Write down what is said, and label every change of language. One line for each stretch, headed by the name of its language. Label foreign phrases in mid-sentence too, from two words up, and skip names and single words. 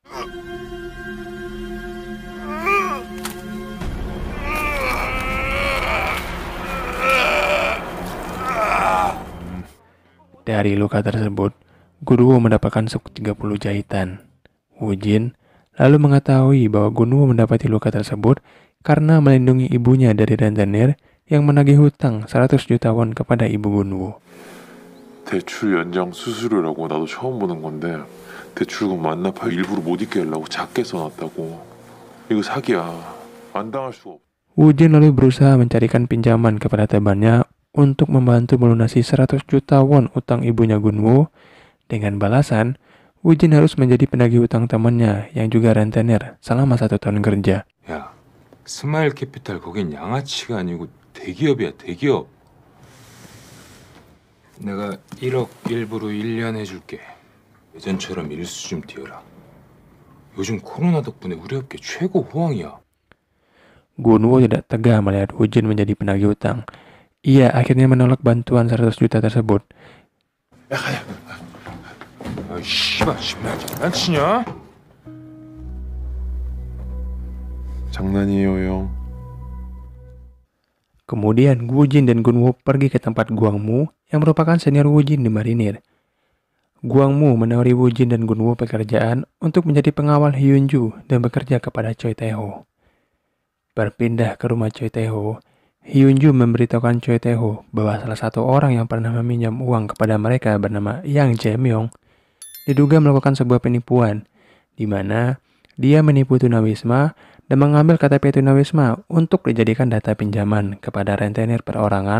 Indonesian: Dari luka tersebut, Gunwoo mendapatkan 30 jahitan. Woo-jin lalu mengetahui bahwa Gunwoo mendapati luka tersebut karena melindungi ibunya dari rentenir yang menagih hutang 100 juta won kepada ibu Gunwoo.
Korean: 대출 연장 수수료라고 나도 처음 보는 건데 대출금 완납할 일부러 못 있게 하려고 작게 써놨다고. 이거 사기야. 안 당할 수가 없어.
Indonesian: Woo-jin lalu berusaha mencarikan pinjaman kepada temannya untuk membantu melunasi 100 juta won utang ibunya Gunwoo. Dengan balasan, Woo-jin harus menjadi penagih utang temannya yang juga rentenir selama 1 tahun kerja.
Korean: 야, 스마일 캐피탈 거긴 양아치가 아니고 대기업이야, 대기업. 내가 1억 일부로 1년 해줄게. 예전처럼 일수 좀 띄워라. 요즘 코로나 덕분에 우리 업계 최고 호황이야.
Indonesian: Gunwoo tidak tega melihat Woo-jin menjadi penagih utang. Ia akhirnya menolak bantuan 100 juta tersebut.
Korean: 아, 씨발, 나 장난치냐? 장난이에요, 형.
Indonesian: Kemudian Woo-jin dan Gunwoo pergi ke tempat Gwang-mu yang merupakan senior Woo-jin di marinir. Gwang-mu menawari Woo-jin dan Gunwoo pekerjaan untuk menjadi pengawal Hyun-ju dan bekerja kepada Choi Tae-ho. Berpindah ke rumah Choi Tae-ho, Hyun-ju memberitahukan Choi Tae-ho bahwa salah satu orang yang pernah meminjam uang kepada mereka bernama Yang Jae-myung diduga melakukan sebuah penipuan, di mana dia menipu tunawisma dan mengambil KTP tunawisma untuk dijadikan data pinjaman kepada rentenir perorangan.